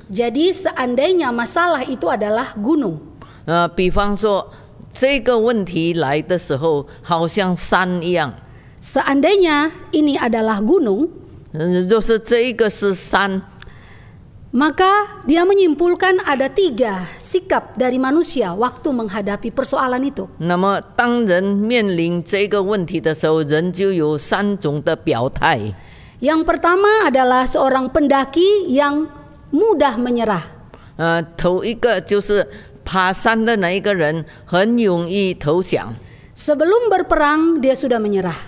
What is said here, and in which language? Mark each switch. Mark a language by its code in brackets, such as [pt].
[id] Jadi seandainya masalah itu adalah gunung, [zh] 比方说这个问题来的时候，好像山一样。 [id] seandainya ini adalah gunung, [zh] 就是这一个是山， [id] maka dia menyimpulkan ada 3 sikap dari manusia waktu menghadapi persoalan itu. [zh] 那么当人面临这个问题的时候，人就有3种的表态。 [id] Yang pertama adalah seorang pendaki yang mudah menyerah. [zh] 头一个就是爬山的那一个人，很容易投降。 [id] Sebelum berperang dia sudah menyerah.